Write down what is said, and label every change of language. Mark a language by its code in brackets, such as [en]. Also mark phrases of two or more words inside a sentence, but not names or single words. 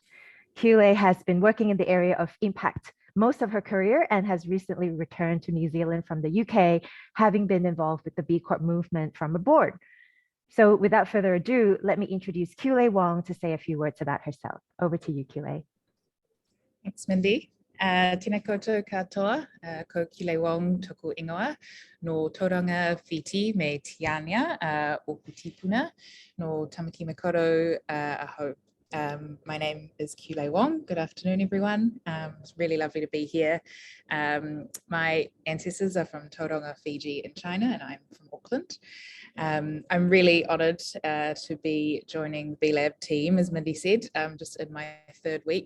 [en] Kiulei has been working in the area of impact most of her career and has recently returned to New Zealand from the UK, having been involved with the B Corp movement from aboard. So without further ado, let me introduce Kiulei Wong to say a few words about herself. Over to you, Kiulei. Thanks, Mindy. [mi] Tēnā koutou katoa, ko Kiulei Wong toku ingoa, no Tauranga Whiti me Tiania o Putipuna, no Tamaki Makaurau aho. [en] My name is Kiulei Wong. Good afternoon, everyone. It's really lovely to be here. My ancestors are from Tauranga, Fiji in China, and I'm from Auckland. I'm really honoured to be joining the B Lab team, as Mindy said, just in my third week.